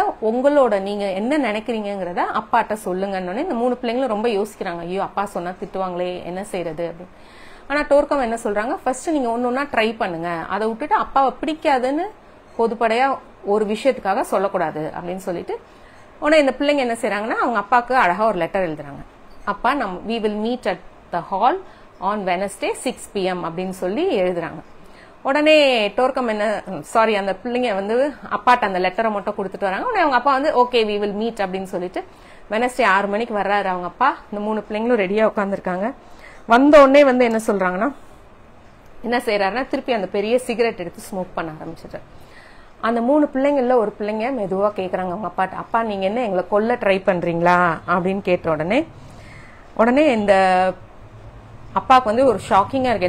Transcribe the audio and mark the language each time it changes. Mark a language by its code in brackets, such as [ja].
[ta] உங்களோட நீங்க என்ன நினைக்கிறீங்கிறத அப்பாட்ட சொல்லுங்கன்னு இந்த 3 பிள்ளைங்களும் ரொம்ப யோசிக்கிறாங்க. ஐயோ அப்பா சொன்னா திட்டுவாங்களே, என்ன செய்யறது அப்படின்னு. ஆனா டோர்கம் என்ன சொல்றாங்க, ஃபர்ஸ்ட் நீங்க ஒன்னொன்னா ட்ரை பண்ணுங்க, அதை விட்டுட்டு அப்பாவை பிடிக்காதுன்னு பொதுப்படையா ஒரு விஷயத்துக்காக சொல்லக்கூடாது அப்படின்னு சொல்லிட்டு உடனே இந்த பிள்ளைங்க என்ன செய்யறாங்கன்னா அவங்க அப்பாவுக்கு அழகா ஒரு லெட்டர் எழுதுறாங்க. [en] அப்பா we will meet at the hall on Wednesday 6 PM [ta] அப்படின்னு சொல்லி எழுதுறாங்க. உடனே டோர்கம் அந்த பிள்ளைங்க வந்து அப்பாட்ட அந்த லெட்டரை மட்டும் கொடுத்துட்டு வராங்க. உடனே அவங்க அப்பா வந்து ஓகே [en] we will meet [ta] அப்படின்னு சொல்லிட்டு வெனஸ்டே 6 மணிக்கு வர்றாரு அவங்க அப்பா. இந்த 3 பிள்ளைங்களும் ரெடியா உட்காந்துருக்காங்க. வந்த உடனே வந்து என்ன சொல்றாங்கன்னா, என்ன செய்யறாருன்னா திருப்பி அந்த பெரிய சிகரெட் எடுத்து ஸ்மோக் பண்ண ஆரம்பிச்சிட்டு அந்த 3 பிள்ளைங்கள்ல ஒரு பிள்ளைங்க மெதுவா கேக்குறாங்க அவங்க அப்பாட்ட, அப்பா நீங்க என்ன எங்களை கொல்ல ட்ரை பண்றீங்களா அப்படின்னு கேட்ட உடனே இந்த அப்பாவுக்கு வந்து ஒரு ஷாக்கிங்கா இருக்கு.